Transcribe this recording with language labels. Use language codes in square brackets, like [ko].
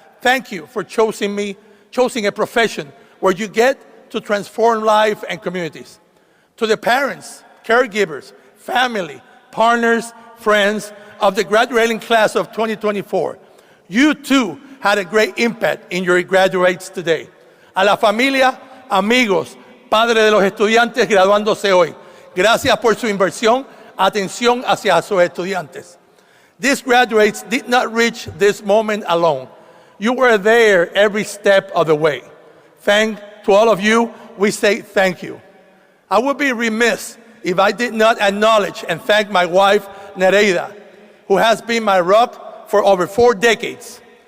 [en] Thank you for choosing a profession where you get to transform life and communities. To the parents, caregivers, family, partners, friends of the graduating class of 2024, You too had a great impact in your graduates today. [es] A la familia, amigos, padres de los estudiantes graduándose hoy, gracias por su inversión, atención hacia sus estudiantes. [en] These graduates did not reach this moment alone. You were there every step of the way. To all of you, we say thank you. I would be remiss if I did not acknowledge and thank my wife, Nereida, who has been my rock for over 4 decades.